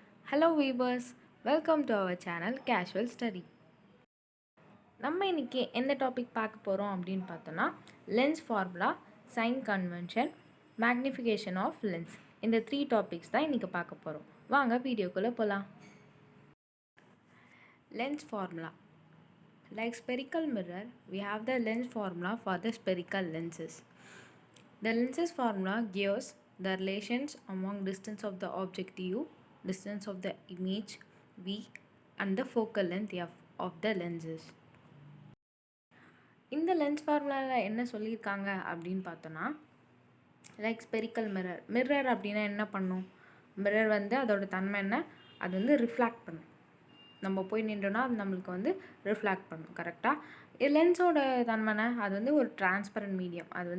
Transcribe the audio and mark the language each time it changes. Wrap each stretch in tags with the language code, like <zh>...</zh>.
<en>Hello viewers, welcome to our channel Casual Study.</en> <ta>நம்ம இன்னைக்கு எந்த டாபிக் பார்க்க போகிறோம் அப்படின்னு பார்த்தோன்னா lens formula, sign convention, magnification of lens, இந்த 3 டாபிக்ஸ் தான் இன்றைக்கி பார்க்க போகிறோம். வாங்க வீடியோக்குள்ளே போகலாம்.</ta> <en>Lens formula. Like spherical mirror, we have the lens formula for the spherical lenses. The lenses formula gives the relations among distance of the object U, distance of the image V, and the focal length F of the lenses.</en> <ta>இந்த lens ஃபார்முலாவில் என்ன சொல்லியிருக்காங்க அப்படின்னு பார்த்தோன்னா, like spherical mirror அப்படின்னா என்ன பண்ணும்? Mirror வந்து அதோட தன்மை என்ன? அது வந்து ரிஃப்ளாக்ட் பண்ணும். நம்ம போய் நின்றோன்னா அது நம்மளுக்கு வந்து ரிஃப்ளாக்ட் பண்ணும். கரெக்டாக லென்ஸோட தன்மைனா அது வந்து ஒரு டிரான்ஸ்பரண்ட் மீடியம்.</ta>